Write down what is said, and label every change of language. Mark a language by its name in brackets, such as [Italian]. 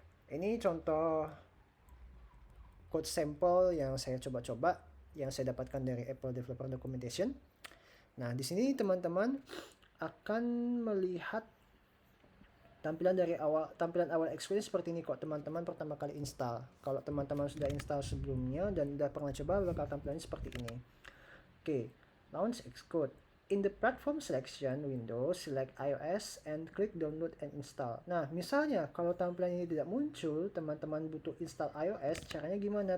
[Indonesian] Ini contoh code sampel yang saya coba-coba, yang saya dapatkan dari Apple Developer Documentation. Nah, di sini teman-teman akan melihat tampilan awal Xcode seperti ini kok teman-teman pertama kali install. Kalau teman-teman sudah install sebelumnya dan sudah pernah coba, bakal tampilannya seperti ini. [English] Oke, launch Xcode. In the platform selection window, select iOS and click download and install. [Indonesian] Nah, misalnya kalau tampilan ini tidak muncul, teman-teman butuh install iOS, caranya gimana?